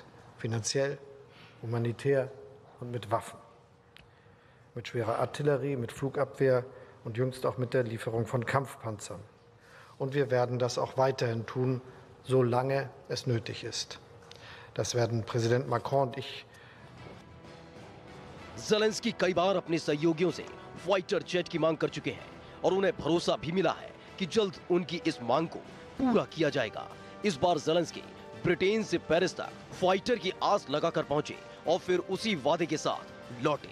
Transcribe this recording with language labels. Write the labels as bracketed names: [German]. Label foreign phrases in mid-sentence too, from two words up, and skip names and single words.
[German] Finanziell, humanitär und mit Waffen. Mit schwerer Artillerie, mit Flugabwehr und jüngst auch mit der Lieferung von Kampfpanzern. Und wir werden das auch weiterhin tun, solange es nötig ist. Das werden Präsident Macron und ich [Hindi] ज़ेलेंस्की कई बार अपने सहयोगियों से [English] fighter jet [Hindi] की मांग कर चुके हैं और उन्हें भरोसा भी मिला है कि जल्द उनकी इस मांग को पूरा किया जाएगा। इस बार ज़ेलेंस्की ब्रिटेन से पेरिस तक फाइटर की आस लगाकर पहुंचे और फिर उसी वादे के साथ लौटे।